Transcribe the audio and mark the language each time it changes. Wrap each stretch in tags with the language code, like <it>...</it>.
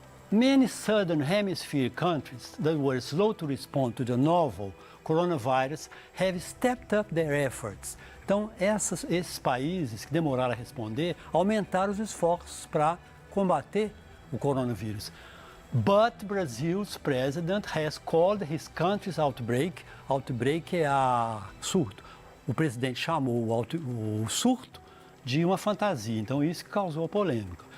<en>Many Southern Hemisphere countries that were slow to respond to the novel coronavirus have stepped up their efforts.</en> <pt>Então, esses países que demoraram a responder aumentaram os esforços para combater o coronavírus.</pt> <en>But Brazil's president has called his country's outbreak.</en> <pt>Outbreak é surto. O presidente chamou o surto de uma fantasia, então isso que causou a polêmica.</pt>